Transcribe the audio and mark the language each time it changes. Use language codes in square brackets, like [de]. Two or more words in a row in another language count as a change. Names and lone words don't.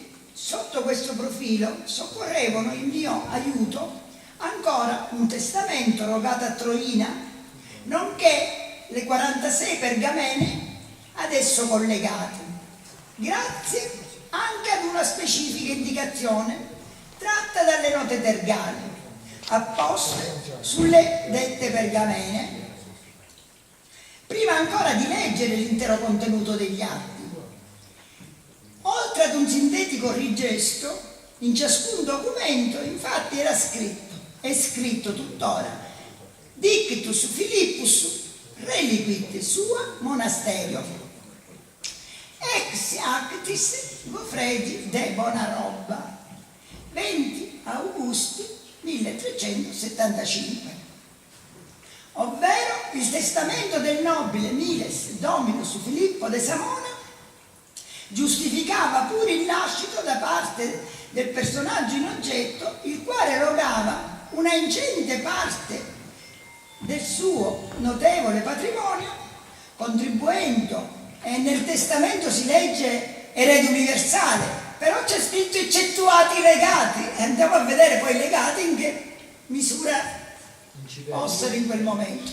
[it] Sotto questo profilo soccorrevano in mio aiuto ancora un testamento rogato a Troina, nonché le 46 pergamene ad esso collegate, grazie anche ad una specifica indicazione tratta dalle note tergali apposte sulle dette pergamene, prima ancora di leggere l'intero contenuto degli atti. Oltre ad un sintetico rigesto, in ciascun documento infatti era scritto, è scritto tuttora, [la] Dictus Philippus reliquit sua monasterio, ex actis Goffredi de Bonaroba, 20 Augusti 1375, [it] ovvero il testamento del nobile [la] Miles Dominus [it] Filippo de Samona giustificava pure il lascito da parte del personaggio in oggetto, il quale rogava una ingente parte del suo notevole patrimonio, contribuendo, e nel testamento si legge erede universale, però c'è scritto eccettuati i legati, e andiamo a vedere poi i legati in che misura fossero in quel momento.